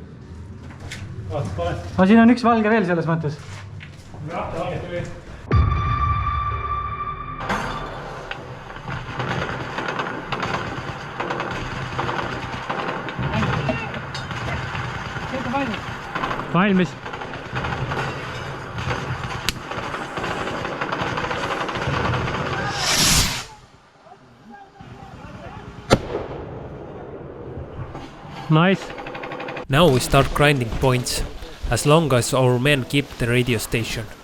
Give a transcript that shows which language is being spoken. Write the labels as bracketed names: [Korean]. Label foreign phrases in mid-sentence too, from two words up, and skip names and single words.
[Estonian] Aga siin on üks valge veel selles mõttes. Valmis. Nice. [English] Now we start grinding points, as long as our men keep the radio station.